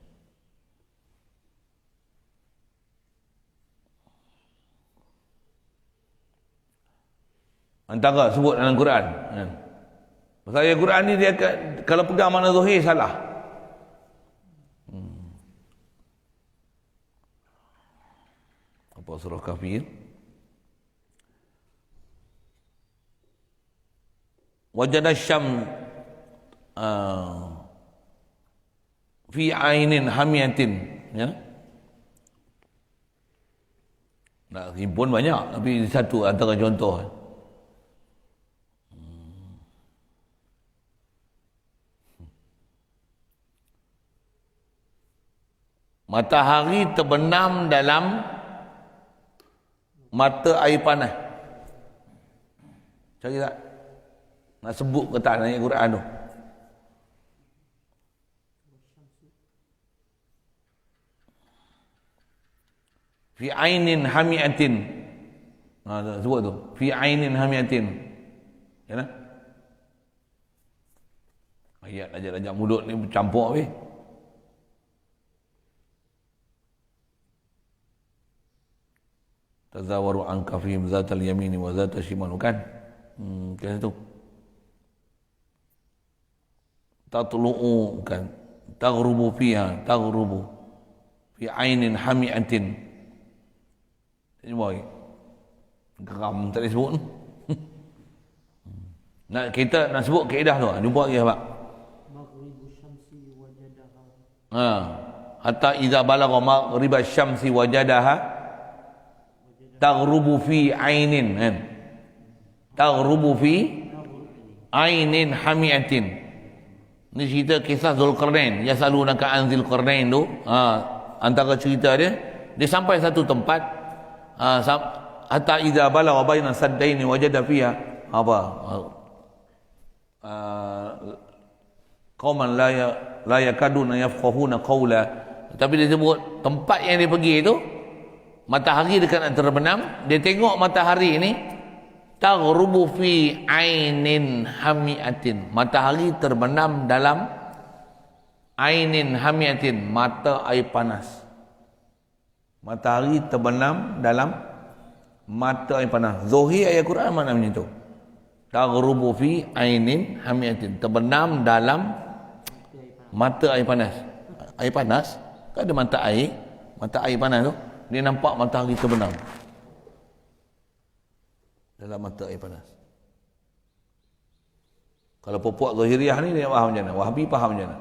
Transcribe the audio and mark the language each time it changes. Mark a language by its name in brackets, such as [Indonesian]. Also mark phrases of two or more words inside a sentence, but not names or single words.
[Malay] Antara sebut dalam Quran kan? Pasal ayat Quran ni dia kalau pegang makna zahir salah. Apa surah Kafir? [Arabic] وجد الشمس في عين حمئة, [Malay] ya. Nak himpun banyak, tapi satu antara contoh. Matahari terbenam dalam mata air panas. Cari tak? Nak sebut ke tak ayat Quran tu? [Arabic] في عين حمئة. [Malay] Sebut tu. [Arabic] في عين حمئة. [Malay] Ya tak? Ayat ajak-ajak mulut ni bercampur weh. [Arabic] تزاور عن كهفهم ذات اليمين وذات الشمال, kan? [Malay] Kan tu. Tatlu'u, kan? [Arabic] تغرب فيها تغرب في عين حمئة. [Malay] Ini boy. Geram tak disebut. Nak kita nak sebut kaedah tu, jumpa lagi apa? [Arabic] مغرب الشمس وجدها. حتى إذا بلغ مغرب الشمس وجدها تغرب في عين, kan? تغرب في عين حمئة. [Malay] Ini cerita kisah Zulkarnain. [Arabic] يسألونك عن [Malay] Zulkarnain tu, antara cerita dia sampai satu tempat, [Arabic] حتى إذا بلغ بين السدين وجد فيها apa? قوما لا يكادون يفقهون قولا. [Malay] Tapi dia sebut tempat yang dia pergi itu, matahari dekat nak terbenam, dia tengok matahari ini [Arabic] تغرب في عين حمئة. [Malay] Matahari terbenam dalam [Arabic] عين حمئة, [Malay] mata air panas. Matahari terbenam dalam mata air panas. Zahir ayat Quran mana macam tu? [Arabic] تغرب في عين حمئة, [Malay] terbenam dalam mata air panas. Air panas? Kan ada mata air panas tu. Dia nampak matahari terbenam dalam mata air panas. Kalau puak Zahiriyah ni dia faham macam mana? Wahabi faham macam mana?